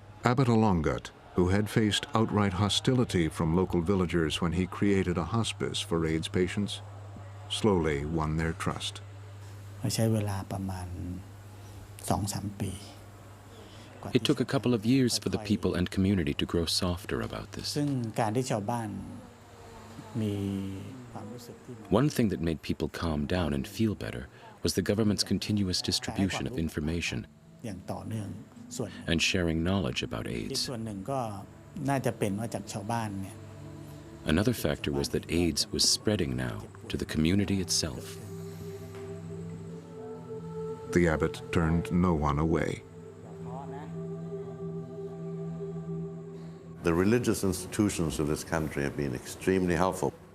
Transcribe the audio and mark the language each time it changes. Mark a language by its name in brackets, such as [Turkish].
[English] Abbot Olongut, who had faced outright hostility from local villagers when he created a hospice for AIDS patients, slowly won their trust. [Thai] ใช้เวลาประมาณ 2-3 ปี [English] It took a couple of years for the people and community to grow softer about this. [Thai] ซึ่งการที่ชาวบ้านมีความรู้สึกที่ [English] One thing that made people calm down and feel better was the government's continuous distribution of information [Thai] อย่างต่อเนื่องส่วน [English] and sharing knowledge about [Thai] อีก [English] AIDS. [Thai] ส่วนหนึ่งก็น่าจะเป็นว่าจากชาวบ้านเนี่ย [English] Another factor was that AIDS was spreading now to the community itself. The abbot turned no one away. The religious institutions of this country have been extremely helpful.